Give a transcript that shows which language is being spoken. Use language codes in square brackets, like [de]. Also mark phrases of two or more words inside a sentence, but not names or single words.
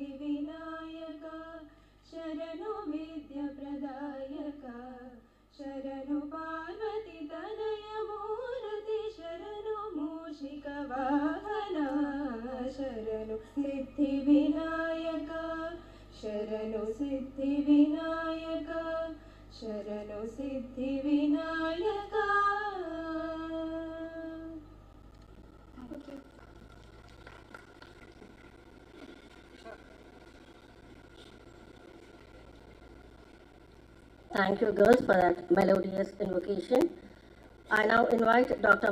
[kn] ವಿನಾಯಕಾ ಶರಣು ವಿದ್ಯ ಪ್ರದಾಯಕಾ ಶರಣು ಪಾರ್ವತಿ ತನಯ ಮೂರ್ತಿ ಶರಣು ಮೂಷಿಕ ವಾಹನಾ ಶರಣು ಸಿದ್ಧಿ ವಿನಾಯಕಾ ಶರಣು ಸಿದ್ಧಿ ವಿನಾಯಕಾ ಶರಣು ಸಿದ್ಧಿ ವಿನಾಯಕಾ [en] Thank you, girls, for that melodious invocation. I now invite Dr.